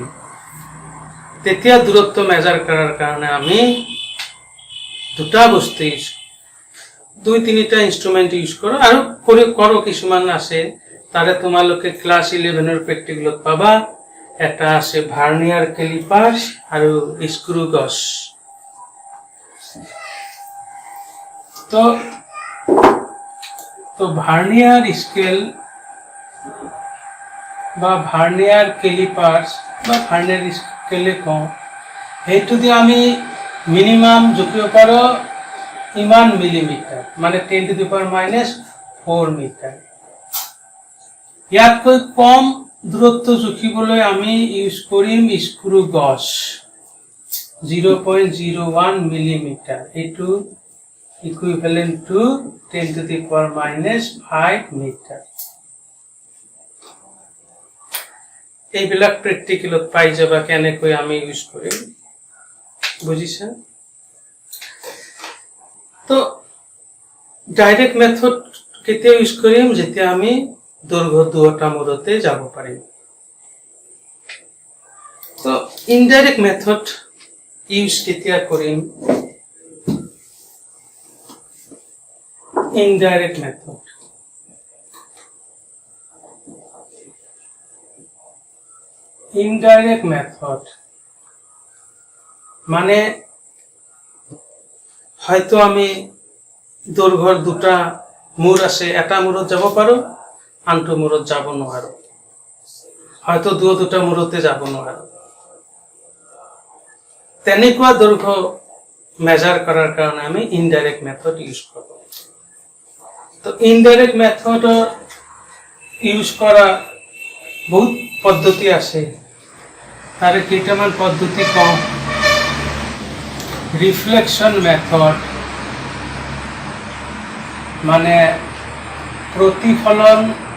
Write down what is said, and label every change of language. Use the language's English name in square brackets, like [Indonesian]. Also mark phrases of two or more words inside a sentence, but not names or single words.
[Assamese] তেতিয়া দূৰত্ব মেজাৰ কৰাৰ কাৰণে আমি দুটা বস্তু ইউজ, 2-3টা [English] instrument use [Assamese] কৰো। আৰু কৰো কিছুমান আছে, তাৰে তোমালোকে ক্লাছ 11ৰ প্ৰেক্টিকেলত পাবা। এটা আছে [English] vernier calipers [Assamese] আৰু [English] screw gauge. [Assamese] তো [English] vernier scale [Assamese] বা [English] vernier calipers [Assamese] বা [English] vernier scale [Assamese] কম, সেইটো দিয়ে আমি মিনিমাম জুখিব পাৰো ইমান মিলিমিটাৰ, মানে 10⁻⁴ মিটাৰ। ইয়াতকৈ কম দূৰত্ব জুখিবলৈ আমি ইউজ কৰিম [English] screw gauge, [Assamese] 0.01 মিলিমিটাৰ। এইটো [English] equivalent to [Assamese] 10⁻⁵ মিটার। এইবিলাক প্ৰেক্টিকেলত পাই যাবা কেনেকৈ আমি ইউজ কৰিম, বুজিছা? তো [English] direct method [Assamese] কেতিয়া ইউজ কৰিম? যেতিয়া আমি দৈৰ্ঘ্য দুটা মূৰতে যাব পাৰিম। তো [English] indirect method use [Assamese] কেতিয়া কৰিম? [English] indirect method. Indirect method [Assamese] মানে হয়তো আমি দৈৰ্ঘ্যৰ দুটা মূৰ আছে, এটা মূৰত যাব পাৰো, আনটো মূৰত যাব নোৱাৰো, হয়তো দুটা মূৰতে যাব নোৱাৰো। তেনেকুৱা দৈৰ্ঘ্য মেজাৰ কৰাৰ কাৰণে আমি [English] indirect method use [Assamese] কৰো। তো [English] indirect method use [Assamese] করা বহুত পদ্ধতি আছে, তারে কেইটামান পদ্ধতি কম। [English] reflection method [Assamese] মানে প্রতিফলন